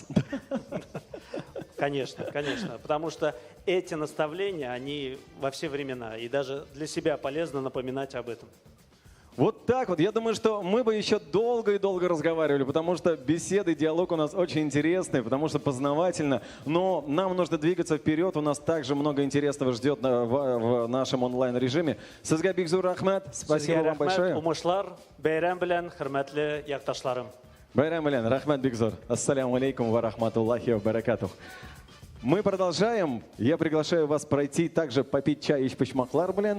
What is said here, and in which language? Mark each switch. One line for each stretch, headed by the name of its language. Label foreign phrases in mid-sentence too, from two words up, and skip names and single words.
Russian: Конечно, конечно, потому что эти наставления, они во все времена, и даже для себя полезно напоминать об этом. Вот так вот. Я думаю, что мы бы еще долго и долго разговаривали, потому что беседы, диалог у нас очень интересный, потому что познавательно. Но нам нужно двигаться вперед. У нас также много интересного ждет в нашем онлайн-режиме.
Kazakh: Сізге Бигзур рахмет.
Russian: Спасибо вам большое.
Tatar: Умышлар, бәйрәм белән, хөрмәтле якташларым. Байрам белән, рахмет, Бигзур.
Arabic: السلام عليكم و رحمة الله و بركاته.
Russian: Мы продолжаем. Я приглашаю вас пройти также попить чай и
Tatar: почмаклар белән.